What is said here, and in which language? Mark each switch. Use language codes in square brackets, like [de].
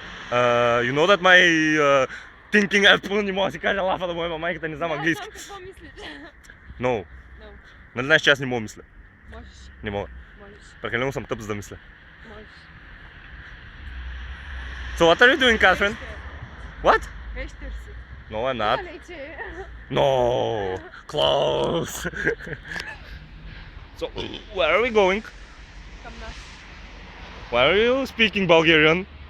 [en] You know that my thinking... [bg] Не мога да си кажа лафа да му ема майката, не знам английски. Да, знам какво мислиш. [en] No. [bg] Нали знаеш, че аз не мога мисля? Можеш. Не мога. Можеш. Прекалено съм тъп, за да мисля. Можеш. [en] So what are you doing, Catherine? What? [bg] Вещер си. [en] No, I'm not. [bg] Далече. [en] No. Close. So, where are we going? [bg] Към нас. [en] Why are you speaking Bulgarian?